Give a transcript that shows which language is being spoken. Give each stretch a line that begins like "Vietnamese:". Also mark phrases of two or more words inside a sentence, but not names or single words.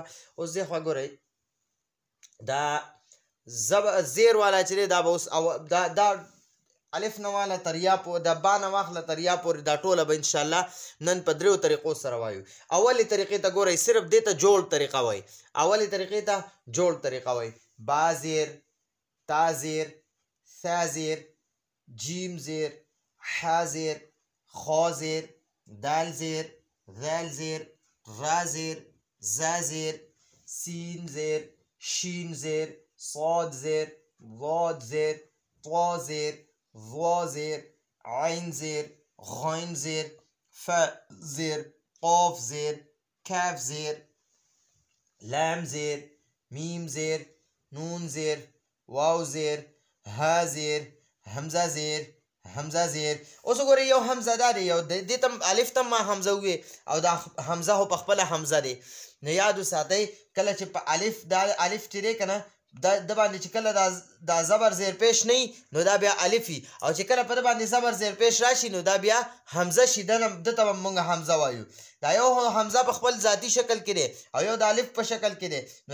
Pashto: اوس دې خوا ګورئ، دا زیر والا چې دی دا به اوس دا الف نه والا تر یا پورې، د با نه واخله تر یا پورې، دا ټوله به انشاءالله نن په دریو طریقو سره وایو. اولې طریقې ته ګورئ، صرف دې ته جوړ طریقه وایي. اولې طریقې ته جوړ طریقه وایي. با زیر، تا زیر، ثا زیر، جیم زیر، ح زیر، خا زیر، دال زیر، ذال زیر، را زیر، زا زیر، سین زیر، شین زیر، صاد زیر، ضاد زیر، طا زیر، ظا زیر، عین زیر، غین زیر، ف زیر، قاف زیر، کاف زیر، لام زیر، میم زیر، نون زیر، واو زیر، ها زیر، حمزه زیر، حمزه زیر. اوس وګورئ یو حمزه دا دی، یو دې ته الف ته ما حمزه ووې، او دا حمزه خو په خپله حمزه دی. نو یاد وساتئ کله چې په الف دا الف چې دی که نه د باندې چې کله دا زبر زیر پیش نه نو دا بیا الف وي او چې کله په د باندې زبر زیر پیش راشي نو دا بیا حمزه شي دته به موږ حمزه وایو دا یو حمزه په خپل ذاتی شکل کې دی او یو د الف په شکل کې دی نو